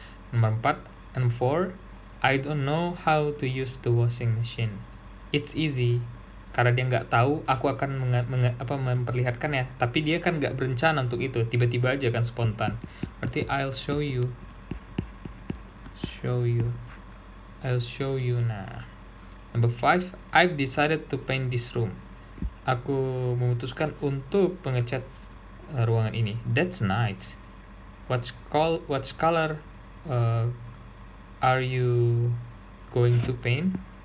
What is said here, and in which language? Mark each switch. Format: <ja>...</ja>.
<en>Nomor 4 and 4, I don't know how to use the washing machine. It's easy.</en> <id>Karena dia nggak tahu, aku akan memperlihatkan ya. Tapi dia kan nggak berencana untuk itu, tiba-tiba aja kan, spontan.</id> <en>Berarti I'll show you. I'll show you. Nah, number 5, I've decided to paint this room.</en> <id>Aku memutuskan untuk mengecat ruangan ini.</id> <en>That's nice. What color are you going to paint?</en>